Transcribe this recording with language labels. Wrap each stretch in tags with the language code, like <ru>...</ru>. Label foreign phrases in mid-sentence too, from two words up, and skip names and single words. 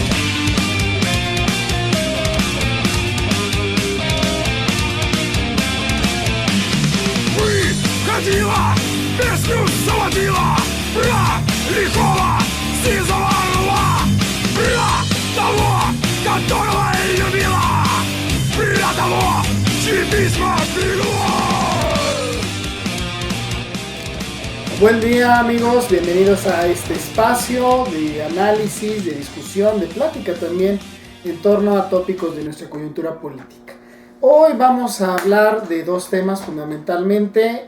<ru>Выходила, песню заводила про лихого сизого орла, про того, которого любила, про того, чьи письма берегла.</ru> <es>Buen día amigos, bienvenidos a este espacio de análisis, de discusión, de plática también en torno a tópicos de nuestra coyuntura política. Hoy vamos a hablar de dos temas fundamentalmente.</es>